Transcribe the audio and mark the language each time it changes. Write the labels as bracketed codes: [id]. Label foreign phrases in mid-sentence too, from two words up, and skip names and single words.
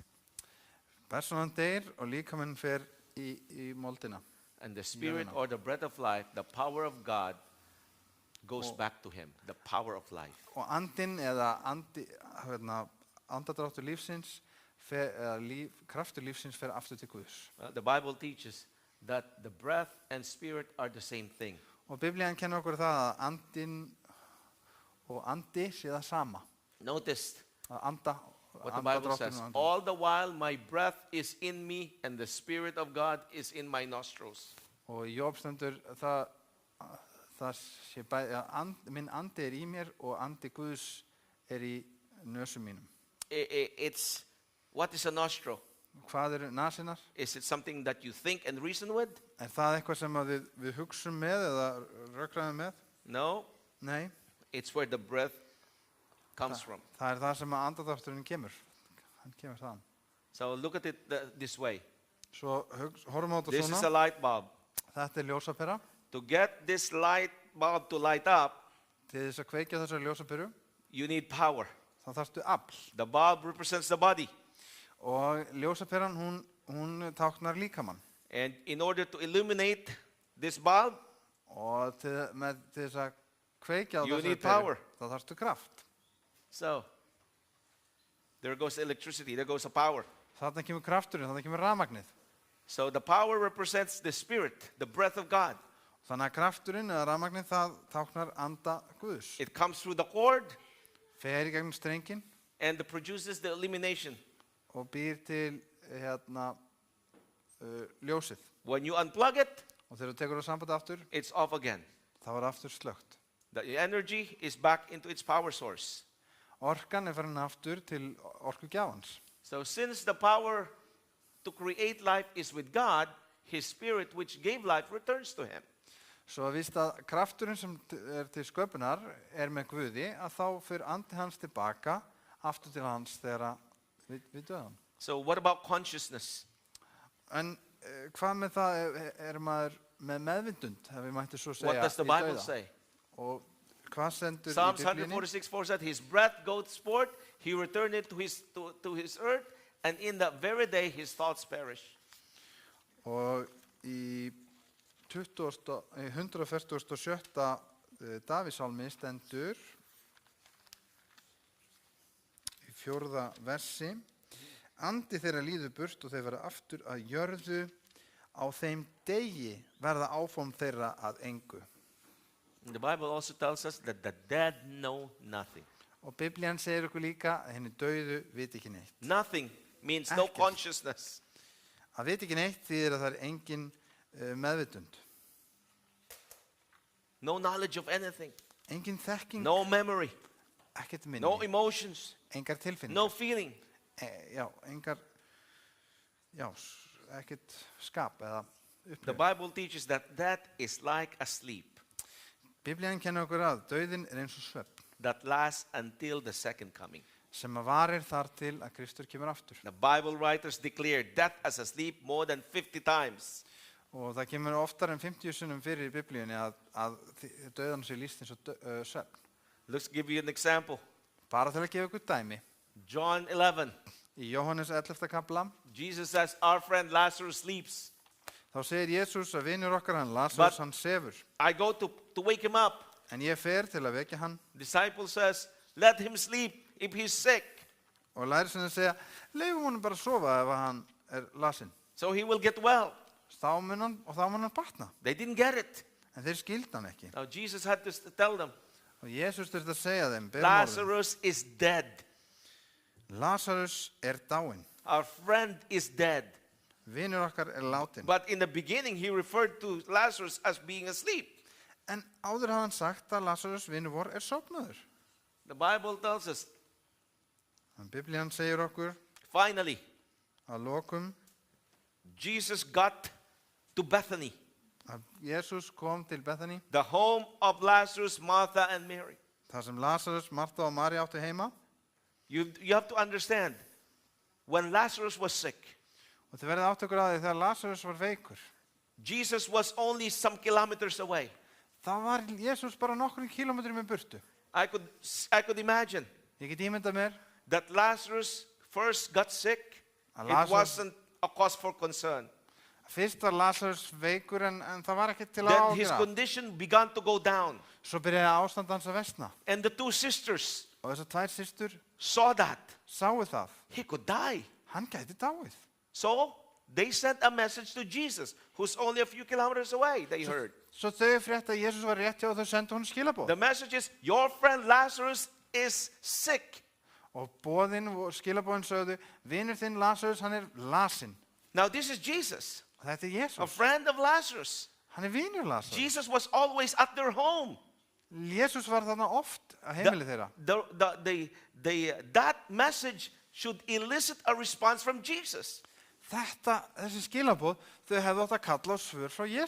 [is] Personan deyr og líkaminn fer í moldina. [en] And the spirit or the breath of life, the power of God, goes back to him, the power of life. [is] Og andinn eða andadráttur lífsins kraftur lífsins fer aftur til Guðs. [en] The Bible teaches that the breath and spirit are the same thing. [is] Og Biblían kennir okkur það að andinn og andi sé það sama. [en] Notice [is] Að anda, [en] what the Bible [is] Drottinn [en] says. [is] og andinn. [en] All the while my breath is in me and the Spirit of God is in my nostrils. [is] Og í Job stendur það sé bæði að minn andi er í mér og andi Guðs er í nösum mínum. [en] It's, what is a nostril? [is] Hvað eru nasinnar? [en] Is it something that you think and reason with? [is] Er það eitthvað sem að við hugsum með eða rökræðum með? [en] No, [is] Nei, [en] it's where the breath comes from. [is] það er það sem að andadrátturinn kemur. Hann kemur þaðan. [en] So look at it this way. [is] Svo horfum á þetta [en] This is a [is] svona. [en] light bulb. [is] Þetta er ljósapera. [en] To get this light bulb to light up, [is] Til þess að kveikja þessari ljósaperu, [en] you need power. [is] þá þarftu afl. [en] The bulb represents the body. [is] Og ljósaperan, hún táknar líkamann. [en] And in order to illuminate this bulb, [is] Og til þess að kveikja á [en] You [is] þessari [en] need [is] peru, [en] power. [is] þá þarftu kraft. [en] so there goes electricity, there goes the power. [is] Þarna kemur krafturinn, þarna kemur rafmagnið. [en] So the power represents the spirit, the breath of God. [is] Þannig að krafturinn eða rafmagnið, það táknar anda Guðs. [en] It comes through the cord [is] Fer í gegnum strenginn [en] and it produces the illumination. [is] og býr til ljósið. [en] When you unplug it, [is] Og þegar þú tekur á samband aftur, [en] it's off again. [is] þá er aftur slögt. [en] The energy is back into its power source. [is] Orkan er farin aftur til orkugjafans. [en] So since the power to create life is with God, His Spirit which gave life returns to Him. [is] Svo að víst að krafturinn sem er til sköpunar er með Guði, að þá fyrir andi hans tilbaka aftur til hans þegar við döðum. [en] So what about consciousness? [is] En hvað með það er maður með meðvindund, ef við mættum svo [en] What [is] segja, [en] does the [is] í [en] Bible [is] dauða? [en] say? [is] Og hvað sendur [en] Psalms [is] í Biblíunni? [en] 146:4 said, His breath goes forth, He returned it to his earth, and in that very day His thoughts perish. [is] Og í 147. Davíðsálmi stendur í 4. versi: Andi þeirra líður burt og þeir verða aftur að jörðu, á þeim degi verða áform þeirra að engu. [en] The Bible also tells us that the dead know nothing. [is] Og Biblían segir okkur líka að henni dauðu viti ekki neitt. [en] Nothing means no [is] Ekkert. [en] consciousness. [is] Að viti ekki neitt þýðir að það er engin meðvitund. [en] No knowledge of anything. [is] Engin þekking, [en] No memory. [is] ekkert minni, [en] No emotions. [is] engar tilfinningar. [en] No feeling. [is] Ekkert skap eða [en] The [is] upplifun. [en] Bible teaches that is like a sleep [is] Biblían kennir okkur að dauðinn er eins og svefn [en] that lasts until the second coming. [is] sem að varir þar til að Kristur kemur aftur. [en] The Bible writers declare death as a sleep more than 50 times. [is] Og það kemur oftar en 50 sinnum fyrir í Biblíunni að dauðan sé lýst eins og svefn. [en] Let's give you an example. [is] Bara til að gefa ykkur dæmi. [en] John 11. [is] Í Jóhannes 11. kapla [en] Jesus says, our friend Lazarus sleeps. [is] þá segir Jesús að vinur okkar hann [en] But- [is] Lazarus hann sefur. [en] I go to wake him up. [is] En ég fer til að vekja hann [en] Disciple says, let him sleep if he's sick. [is] og lærisveinarnir segja, leifum honum bara að sofa ef hann er lasinn. [en] So he will get well. [is] Þá mun hann batna. [en] They didn't get it. [is] En þeir skildu hann ekki. [en] Now Jesus had to tell them, [is] Og Jesús þurfti að segja þeim, berum orðum, [en] Lazarus is dead. [is] Lazarus er dáinn. [en] Our friend is dead. [is] Vinur okkar er látin. [en] But in the beginning, he referred to Lazarus as being asleep. [is] En áður hafði hann sagt að Lazarus vinur vor er sofnaður. [en] The Bible tells us, [is] En Biblían segir okkur [en] finally, [is] að lokum [en] Jesus got to Bethany, [is] að Jesús kom til Bethany, [en] the home of Lazarus, Martha, and Mary. [is] þar sem Lazarus, Martha og Mari áttu heima. [en] You have to understand, when Lazarus was sick, [is] Og þið verðið átt okkur að því þegar Lazarus var veikur, [en] Jesus was only some kilometers away. [is] þá var Jesús bara nokkrum kílómetrum í burtu. [en] I could imagine [is] Ég get ímyndað mér [en] that Lazarus first got sick. And It Lazarus- wasn't a cause for concern. [is] Fyrst var Lazarus veikur en það var ekkert til að [en] Then his [is] ágjöra. [en] condition began to go down. [is] Svo byrjaði ástand hans að versna. [en] And the two sisters [is] Og þessar tvær systur [en] saw that. [is] sáu það. [en] He could die. [is] hann gæti dáið. [en] So they sent a message to Jesus, who's only a few kilometers away, they heard. [is] Svo þau frétta að Jesús var rétt hjá og þau sendu honum skilaboð. [en] The message is, your friend Lazarus is sick. [is] Og boðin og skilaboðin sögðu, vinur þinn Lazarus, hann lasinn. [en] Now this is Jesus, [is] Og þetta [en] a [is] Jesús. [en] friend of Lazarus. [is] Hann vinur Lazarus. [en] Jesus was always at their home. [is] Jesús var þarna oft að heimili þeirra. [en] That message should elicit a response from Jesus. [is] Þessi skilaboð, þau hefðu átt að kalla á svör frá Jesús.